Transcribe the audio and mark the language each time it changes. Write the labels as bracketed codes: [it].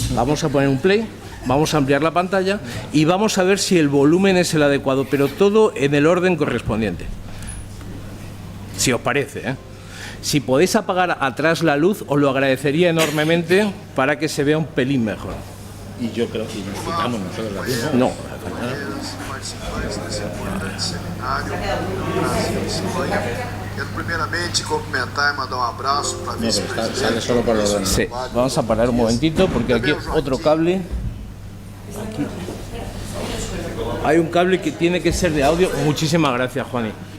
[es] Vamos a poner un play, vamos a ampliar la pantalla y vamos a ver si el volumen es el adecuado, pero todo en el orden correspondiente. Si os parece, ¿eh? Si podéis apagar atrás la luz, os lo agradecería enormemente para que se vea un pelín mejor. Y yo creo que necesitamos nosotros la luz, ¿no? No. [pt] Participantes desse importante seminário Brasil e Espanha. Quero primeiramente cumprimentar [es] y mandar un abrazo para No, pero sale solo por los dos. Sí, vamos a parar un momentito porque aquí otro cable. Aquí hay un cable que tiene que ser de audio. Muchísimas gracias, Juani.